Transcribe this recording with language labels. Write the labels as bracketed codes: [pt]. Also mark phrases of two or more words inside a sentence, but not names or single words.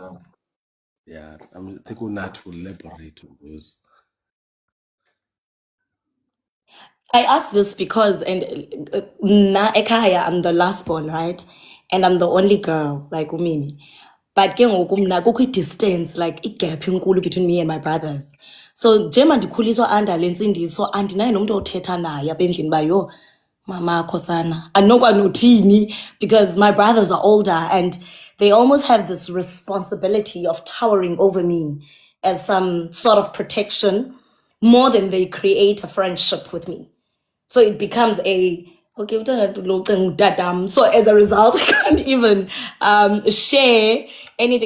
[en] Yeah, I think Unat will elaborate on those. I ask this because, [xh] na ekhaya, [en] I'm the last born, right? And I'm the only girl, like umimi. But [xh] ke ngoku mna kukho [en] i-distance, like i-gap enkulu between me and my brothers. [xh] So njengoba ndikhuliswa under le ntsindiso, andinaye nomntu othetha naye apha endlini uba yho, mama khosana, andinokwanothini, [en] because my brothers are older and they almost have this responsibility of towering over me as some sort of protection more than they create a friendship with me. So it becomes okay, so as a result, I can't even share anything.